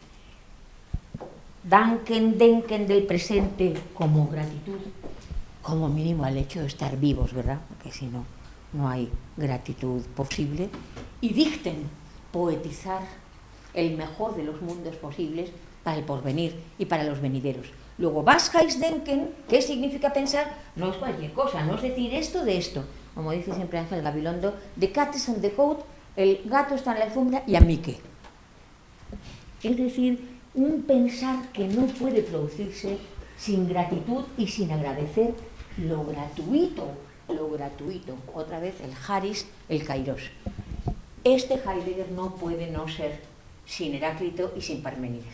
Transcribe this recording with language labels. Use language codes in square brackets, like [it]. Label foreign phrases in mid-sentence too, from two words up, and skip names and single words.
[de] Danken, Denken [es] del presente como gratitud, como mínimo al hecho de estar vivos, ¿verdad? Porque si no, no hay gratitud posible. Y Dichten, poetizar el mejor de los mundos posibles para el porvenir y para los venideros. Luego, [de] was heißt denken, [es] ¿qué significa pensar? No es cualquier cosa, no es decir esto de esto. Como dice siempre Ángel Gabilondo, [en] the cat is on the coat, [es] el gato está en la alfombra y a mí qué. Es decir, un pensar que no puede producirse sin gratitud y sin agradecer lo gratuito. Otra vez el Haris, el Kairos. Este Heidegger no puede no ser sin Heráclito y sin Parménides.